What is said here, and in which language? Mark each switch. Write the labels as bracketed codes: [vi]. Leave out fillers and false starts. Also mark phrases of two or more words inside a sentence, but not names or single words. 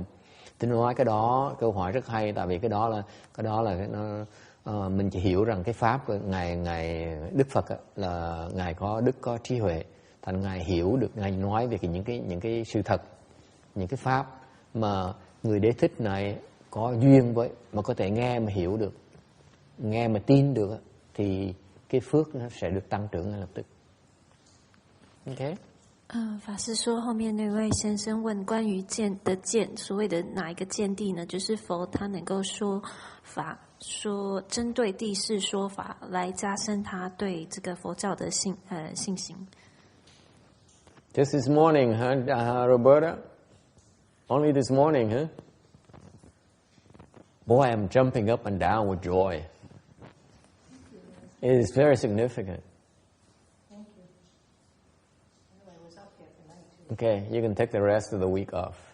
[vi] Tôi nói cái đó câu hỏi rất hay, tại vì cái đó là mình chỉ hiểu rằng cái pháp của ngài Đức Phật là ngài có đức có trí huệ, thành ngài hiểu được, ngài nói về những cái sự thật, những cái pháp mà người đế thích này có duyên với, mà có thể nghe mà hiểu được, nghe mà tin được, thì cái phước nó sẽ được tăng trưởng ngay lập tức. [zh] OK。法师说，后面那位先生问关于见，所谓的哪一个见地呢？就是佛他能够说法，说针对地势说法，来加深他对这个佛教的信心。 [en] Just this morning, Roberta? Only this morning, huh? Boy, I'm jumping up and down with joy. It is very significant. Okay, you can take the rest of the week off.